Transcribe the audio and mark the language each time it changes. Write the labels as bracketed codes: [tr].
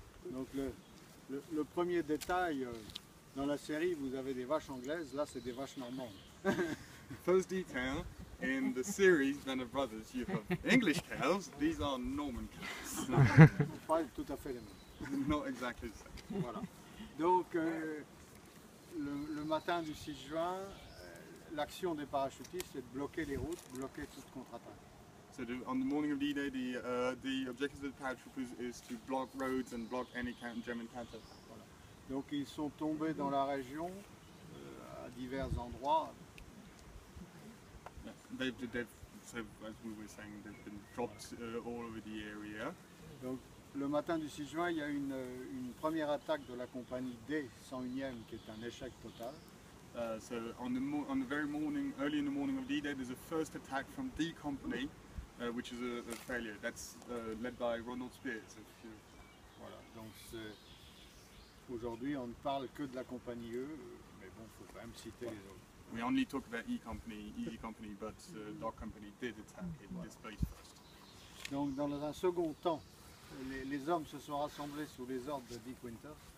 [fr] Donc le premier détail, dans la série, vous avez des vaches anglaises, là c'est des vaches normandes. [en] First detail, in the series Band of Brothers, you have English cows, these are Norman cows. [fr] Pas tout à fait les mêmes. [en] Not exactly the same. [fr] Voilà. Donc le matin du 6 juin, l'action des parachutistes c'est de bloquer les routes, bloquer toute contre-attaque. [en] So on the morning of D-Day, the objective of the paratroopers is to block roads and block any German counterattack. [fr] Voilà. Donc ils sont tombés dans la région à divers endroits. [en] Yeah. So as we were saying, they've been dropped all over the area. [fr] Donc le matin du 6 juin, il y a une première attaque de la compagnie D 101e qui est un échec total. [en] So on the very morning, early in the morning of D-Day, there's a first attack from D Company, which is a failure. That's led by Ronald Spears. [fr] Voilà, donc aujourd'hui on ne parle que de la compagnie E, mais bon, il faut quand même citer les autres. [en] We only talk about E Company, but Dog Company did attack this place first. [fr] Donc dans un second temps, les hommes se sont rassemblés sous les ordres de Dick Winters.